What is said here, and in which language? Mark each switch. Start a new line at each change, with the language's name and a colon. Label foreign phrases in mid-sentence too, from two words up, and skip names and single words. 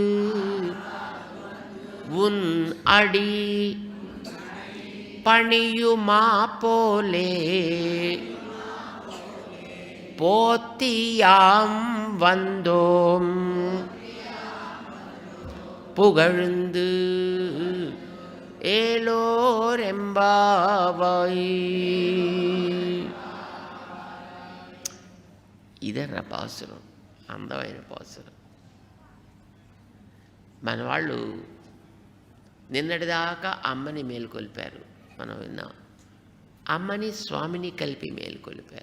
Tamil: உன் அடி பணியுமா போலே போத்தியாம் வந்தோம் புகழ்ந்து ஏலோரெம்பாவாய்.
Telugu: ఇదర్ర పాసురం, అందమైన పాసురం. మన వాళ్ళు నిన్నటిదాకా అమ్మని మేలుకొల్పారు, మనం విన్నాం. అమ్మని స్వామిని కలిపి మేలుకొల్పారు.